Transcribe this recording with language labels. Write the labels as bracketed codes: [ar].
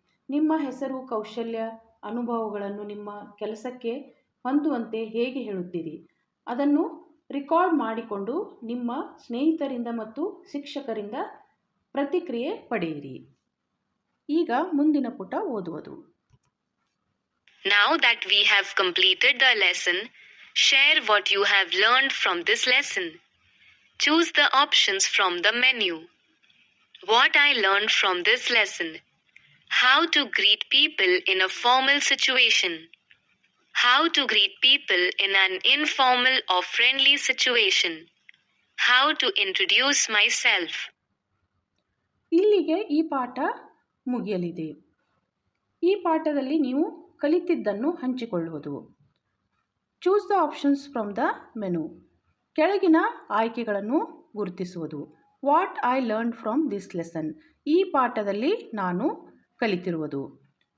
[kn] ನಿಮ್ಮ ಹೆಸರು, ಕೌಶಲ್ಯ, ಅನುಭವಗಳನ್ನು ನಿಮ್ಮ ಕೆಲಸಕ್ಕೆ ಹೊಂದುವಂತೆ ಹೇಗೆ ಹೇಳುತ್ತೀರಿ? ಅದನ್ನು ರೆಕಾರ್ಡ್ ಮಾಡಿಕೊಂಡು ನಿಮ್ಮ ಸ್ನೇಹಿತರಿಂದ ಮತ್ತು ಶಿಕ್ಷಕರಿಂದ ಪ್ರತಿಕ್ರಿಯೆ ಪಡೆಯಿರಿ. ಈಗ ಮುಂದಿನ ಪುಟ ಓದುವುದು. [en] Now that we have completed the lesson, share what you have learned from this lesson. Choose the options from the menu. What I learned from this lesson. How to greet people in a formal situation. How to greet people in an informal or friendly situation. How to introduce myself. [kn] ಇಲ್ಲಿಗೆ ಈ ಪಾಠ ಮುಗಿಯಲಿದೆ. ಈ ಪಾಠದಲ್ಲಿ ನೀವು ಕಲಿತಿದ್ದನ್ನು ಹಂಚಿಕೊಳ್ಳುವುದು. [en] Choose the options from the menu. [kn] ಕೆಳಗಿನ ಆಯ್ಕೆಗಳನ್ನು ಗುರುತಿಸುವುದು. [en] What I learn from this lesson. [kn] ಈ ಪಾಠದಲ್ಲಿ ನಾನು ಕಲಿತಿರುವುದು.